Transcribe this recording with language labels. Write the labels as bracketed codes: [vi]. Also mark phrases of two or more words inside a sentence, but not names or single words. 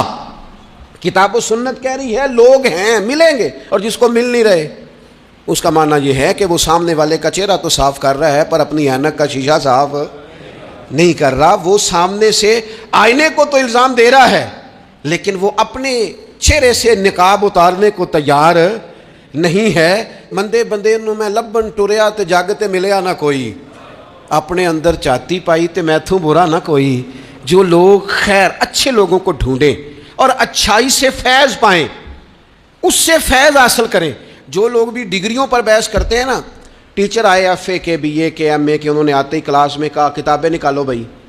[ur] کتاب و سنت کہہ رہی ہے لوگ ہیں ملیں گے، اور جس کو مل نہیں رہے اس کا معنی یہ ہے کہ وہ سامنے والے کا چہرہ تو صاف کر رہا ہے پر اپنی اینک کا شیشہ صاف نہیں کر رہا. وہ سامنے سے آئینے کو تو الزام دے رہا ہے لیکن وہ اپنے چہرے سے نقاب اتارنے کو تیار نہیں ہے. [pa] بندے بندے نو میں لبن ٹریا تے جگ تے ملیا نہ کوئی، اپنے اندر چاتی پائی تے میتھوں برا نہ کوئی. [ur] جو لوگ خیر اچھے لوگوں کو ڈھونڈیں اور اچھائی سے فیض پائیں، اس سے فیض حاصل کریں. جو لوگ بھی ڈگریوں پر بحث کرتے ہیں نا، ٹیچر آئے FA کے BA کے MA کے، انہوں نے آتے ہی کلاس میں کہا کتابیں نکالو بھائی.